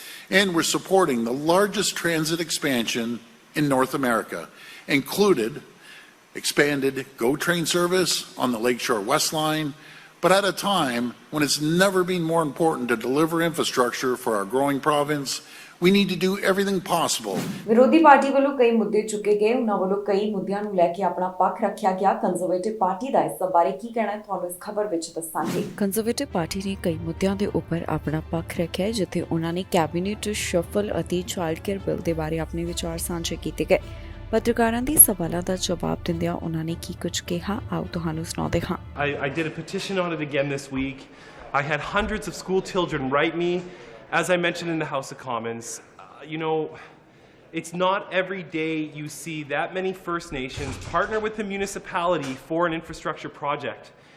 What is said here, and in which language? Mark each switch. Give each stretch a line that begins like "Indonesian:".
English: And we're supporting the largest transit expansion in North America, included expanded GO train service on the Lakeshore West Line, but at a time when it's never been more important to deliver infrastructure for our growing province. We need to do everything possible.
Punjabi: ਵਿਰੋਧੀ party ਵੱਲੋਂ ਕਈ ਮੁੱਦੇ ਚੁੱਕੇ ਗਏ, ਉਹਨਾਂ ਵੱਲੋਂ ਕਈ ਮੁੱਦਿਆਂ ਨੂੰ ਲੈ ਕੇ ਆਪਣਾ ਪੱਖ ਰੱਖਿਆ ਗਿਆ। ਕੰਜ਼ਰਵੇਟਿਵ ਪਾਰਟੀ ਦਾ ਇਸ ਬਾਰੇ ਕੀ ਕਹਿਣਾ ਹੈ ਤੁਹਾਨੂੰ ਇਸ ਖਬਰ ਵਿੱਚ ਦੱਸਾਂਗੇ। ਕੰਜ਼ਰਵੇਟਿਵ ਪਾਰਟੀ ਨੇ ਕਈ ਮੁੱਦਿਆਂ ਦੇ ਉੱਪਰ ਆਪਣਾ ਪੱਖ ਰੱਖਿਆ ਹੈ, ਜਿੱਥੇ ਉਹਨਾਂ ਨੇ ਕੈਬਨਿਟ ਸ਼ਫਲ ਅਤੇ ਚਾਈਲਡ ਕੇਅਰ ਬਿੱਲ ਦੇ ਬਾਰੇ ਆਪਣੇ ਵਿਚਾਰ ਸਾਂਝੇ ਕੀਤੇ ਗਏ। ਪੱਤਰਕਾਰਾਂ ਦੇ ਸਵਾਲਾਂ ਦਾ ਜਵਾਬ ਦਿੰਦਿਆਂ ਉਹਨਾਂ ਨੇ ਕੀ ਕੁਝ ਕਿਹਾ, ਆਓ ਤੁਹਾਨੂੰ ਸੁਣਾਉਂਦੇ ਹਾਂ।
English: I did a petition on it again this week. I had hundreds of school children write me. As I mentioned in the House of Commons, you know, it's not every day you see that many First Nations partner with the municipality for an infrastructure project.